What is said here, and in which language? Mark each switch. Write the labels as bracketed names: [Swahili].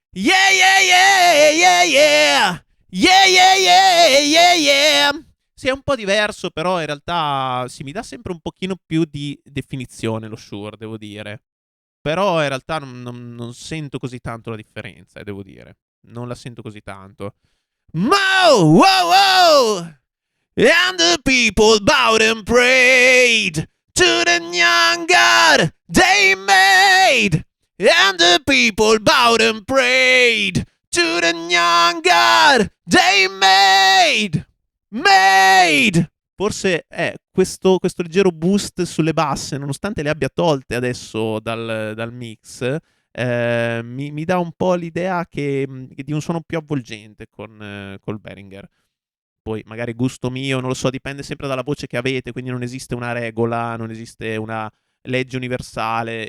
[Italian] Yeah, yeah, yeah, yeah, yeah! Yeah, yeah, yeah, yeah, yeah! Sì, è un po' diverso, però in realtà sì, mi dà sempre un pochino più di definizione lo Shure, devo dire. Però in realtà non sento così tanto la differenza, devo dire. Non la sento così tanto. Mo! Wow, wow! [English] And the people bowed and prayed to the young God they made. And the people bowed and prayed to the young God they made. Made! [Italian] Forse è questo leggero boost sulle basse, nonostante le abbia tolte adesso dal mix, mi dà un po' l'idea di un suono più avvolgente col Behringer. Poi magari gusto mio, non lo so, dipende sempre dalla voce che avete, quindi non esiste una regola, non esiste una legge universale.